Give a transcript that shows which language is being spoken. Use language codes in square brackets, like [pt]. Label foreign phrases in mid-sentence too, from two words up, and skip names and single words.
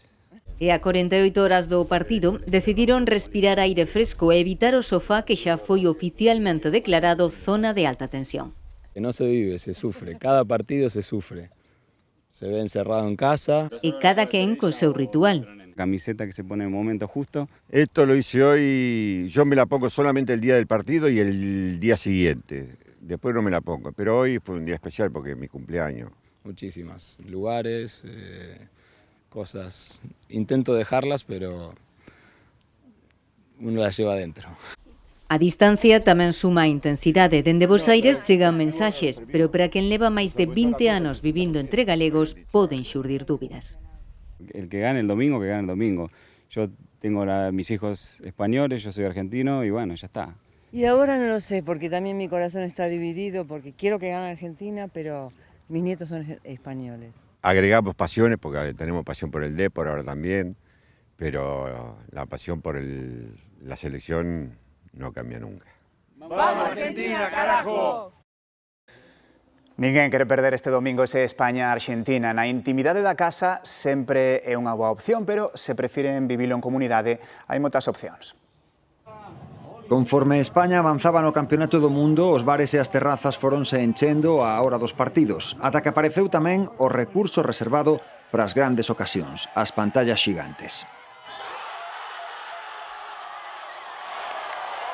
[gl] E a 48 horas do partido decidiron respirar aire fresco e evitar o sofá que xa foi oficialmente declarado zona de alta tensión. [es] Que no se vive, se sufre. Cada partido se sufre. Se ve encerrado en casa. [gl] E cada quen co seu ritual. [es] Camiseta que se pone en el momento justo. Esto lo hice hoy, yo me la pongo solamente el día del partido y el día siguiente. Después no me la pongo, pero hoy fue un día especial porque es mi cumpleaños. Muchísimas lugares, cosas. Intento dejarlas, pero uno las lleva adentro. [gl] A distancia tamén suma a intensidade. Dende Bos Aires chegan mensaxes, pero para quen leva máis de 20 anos vivindo entre galegos poden xurdir dúbidas. [es] El que gane el domingo, que gane el domingo. Yo tengo mis hijos españoles, yo soy argentino y bueno, ya está. Y ahora no lo sé, porque también mi corazón está dividido, porque quiero que gane Argentina, pero mis nietos son españoles. Agregamos pasiones, porque tenemos pasión por el Depor ahora también, pero la pasión por la selección no cambia nunca. ¡Vamos Argentina, carajo! [gl] Ninguén quere perder este domingo ese España-Arxentina. Na intimidade da casa sempre é unha boa opción, pero se prefiren vivilo en comunidade, hai moitas opcións. Conforme España avanzaba no Campeonato do Mundo, os bares e as terrazas foronse enchendo á hora dos partidos, ata que apareceu tamén o recurso reservado para as grandes ocasións, as pantallas xigantes.